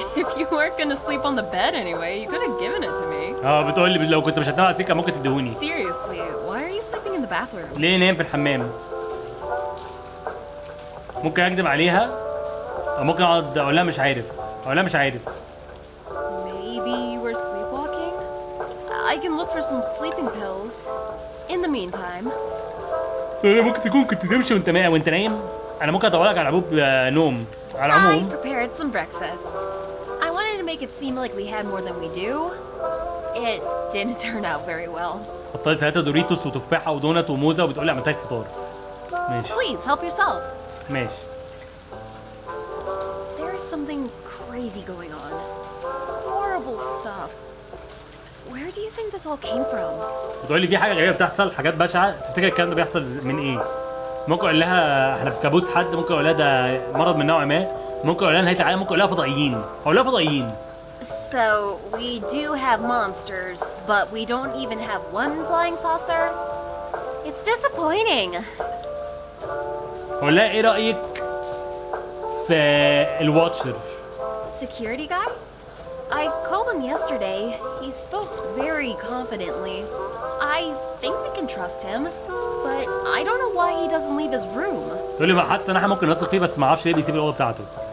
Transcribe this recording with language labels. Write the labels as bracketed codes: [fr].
[en] If you weren't gonna sleep on the bed anyway, you could have given it to me. [ar] بتقول لي لو كنت مش هتنام على السكه ممكن تديهوني. [en] Seriously, why are you sleeping in the bathroom? [ar] ليه نام في الحمام؟ ممكن اكدب عليها او ممكن اقعد اقول لها مش عارف. اقول لها مش عارف. [en] Maybe you were sleepwalking? I can look for some sleeping pills. In the meantime. [ar] ممكن تكون كنت تمشي وانت نايم. انا ممكن ادور لك على عبوب نوم. على [en] I [ar] العموم [en] prepared some breakfast. I wanted to make it seem like we had more than we do. It didn't turn out very well. [ar] حطيت 3 دوريتوس وتفاحه ودونت وموزه وبتقول لي عملت لك فطار. ماشي. [en] Please help yourself. [ar] ماشي. [en] There is something crazy going on. Horrible stuff. Where do you think this all came from? [ar] بتقول لي في حاجه غريبه بتحصل، حاجات بشعه. تفتكر الكلام ده بيحصل من ايه؟ ممكن اقول لها احنا في كابوس حد، ممكن اقول لها ده مرض من نوع ما، ممكن اقول لها نهايه العالم، ممكن اقول لها فضائيين. اقول لها فضائيين. [en] So, we do have monsters, but we don't even have one flying saucer? It's disappointing. [ar] اقول لها ايه رايك في الواتشر؟ [en] Security guy? I called him yesterday. He spoke very confidently. I think we can trust him, but I don't know why he doesn't leave his room. [ar] تقول لي حاسس ان احنا ممكن نثق فيه بس ما اعرفش ليه بيسيب الاوضه بتاعته.